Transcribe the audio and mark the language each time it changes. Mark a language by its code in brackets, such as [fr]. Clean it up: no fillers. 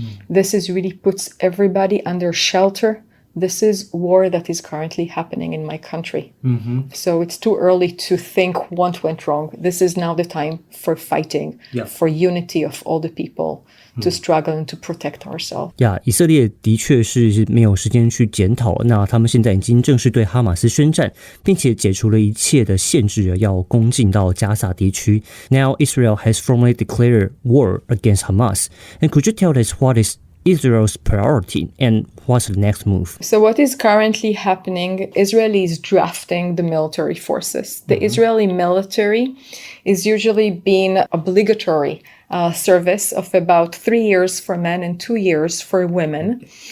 [en] This is really puts everybody under shelter. This is war that is currently happening in my country. Mm-hmm. So it's too early to think what went wrong. This is now the time for fighting, for unity of all the people. To struggle and to protect ourselves. [zh] 以色列的确是没有时间去检讨，那他们现在已经正式对哈马斯宣战，并且解除了一切的限制，要攻进到加萨地区。 [en] Now Israel has formally declared war against Hamas. And could you tell us what is Israel's priority and what's the next move? So what is currently happening, Israel is drafting the military forces. The Israeli military is usually being obligatory service of about 3 years for men and 2 years for women.